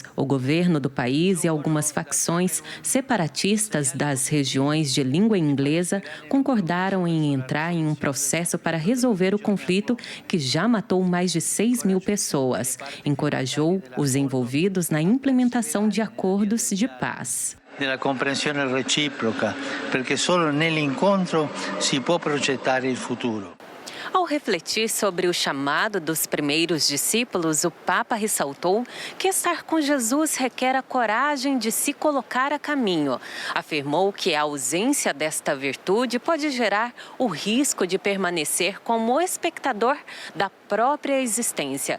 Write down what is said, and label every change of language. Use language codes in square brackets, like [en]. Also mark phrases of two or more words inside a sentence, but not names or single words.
[pt] O governo do país e algumas facções separatistas das regiões de língua inglesa concordaram em entrar em um processo para resolver o conflito que já matou mais de 6.000 pessoas. Encorajou os envolvidos na implementação de acordos de paz. [it] Della comprensione reciproca, perché solo nell'incontro si può progettare il futuro. [pt] Ao refletir sobre o chamado dos primeiros discípulos, o Papa ressaltou que estar com Jesus requer a coragem de se colocar a caminho. Afirmou que a ausência desta virtude pode gerar o risco de permanecer como espectador da própria existência.